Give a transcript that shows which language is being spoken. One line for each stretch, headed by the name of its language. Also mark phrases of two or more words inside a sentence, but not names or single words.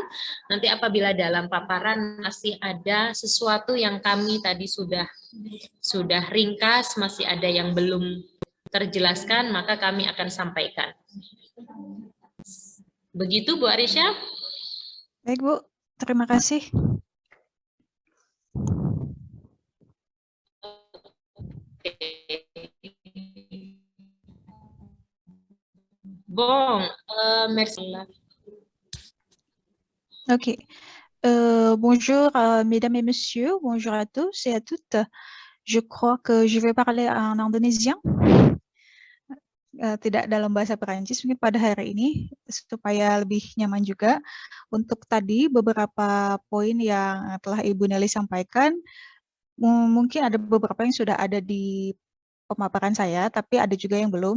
Indonesian: Nanti apabila dalam paparan masih ada sesuatu yang kami tadi sudah ringkas, masih ada yang belum terjelaskan, maka kami akan sampaikan. Begitu Bu Arisya? Baik Bu, terima kasih.
French: Bon, merci. Ok. Bonjour, mesdames et messieurs. Bonjour à tous et à toutes. Je crois que je vais parler en indonésien.
Indonesian: Tidak dalam bahasa Perancis mungkin pada hari ini supaya lebih nyaman juga. Untuk tadi beberapa poin yang telah Ibu Nelly sampaikan, mungkin ada beberapa yang sudah ada di pemaparan saya, tapi ada juga yang belum.